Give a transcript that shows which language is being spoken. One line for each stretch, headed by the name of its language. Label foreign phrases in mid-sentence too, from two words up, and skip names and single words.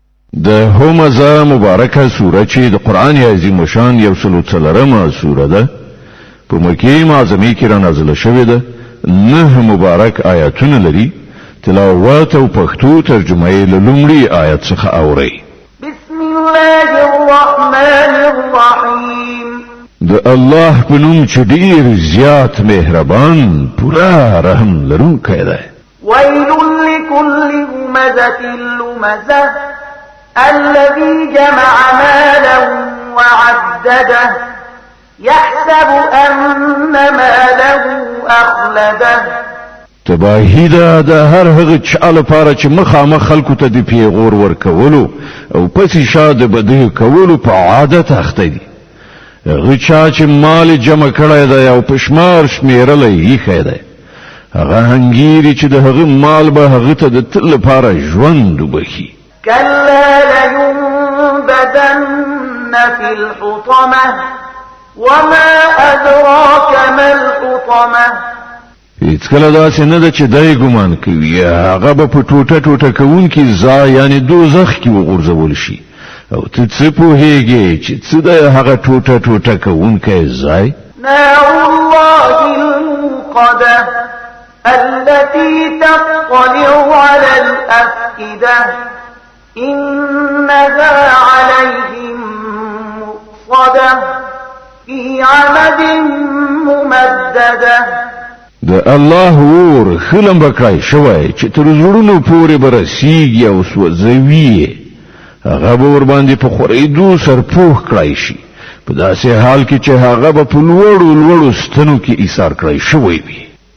Pashto: د همزه مبارکه سوره چې د قران عظیم شان 104مه سوره ده په مکه معظمه کې را نازله شوې ده 9 مبارک آیاتونه لري تلاوت او پښتو ترجمه یې له لومړي آیت څخه اوري
Arabic: بسم الله الرحمن الرحیم
Pashto: د الله په نوم چې ډیر زیات مهربان پورا رحم لرونکی دی
Arabic: ويل لكل همزة لمزة الذي جمع مالا وعدده يحسب أن ماله أخلده
Pashto: تباهی دا د هر هغه چا لپاره چې مخامخ خلکو ته د پیغور ورکولو او پسې شاده بده کولو په عادت اخته دي هغه چا چې مال جمع کړی دی او پشمار شمیرلی یې خیده هغه هنګيري چې د هغه مال به هغه ته د تل لپاره ژوند وبخي
Arabic: كلا لينبذن في الحطمة وما أدراك ما الحطمة
Pashto: هیڅ کله داسې نه ده چې دای ګمان کوي هغه به په ټوټه ټوټه کوونکي ځای یعنی دوزخ کې وغورځول شي او ته څه پوهیږې چې څه ده هغه ټوټه ټوټه کوونکی ځای
Arabic: نار الله الموقدة التي تطلع على الأفئدة إنها عليهم مؤصدة في عمد ممددة
Pashto: د الله ور خلم بکای شوی چې تر زړونو پورې برسیږي او سوځوي هغه به ور باندې په خورېدو سرپوخ کړای شي په داسې حال کې چې هغه به په لوړو ستنو کې ایثار کړای شوی وي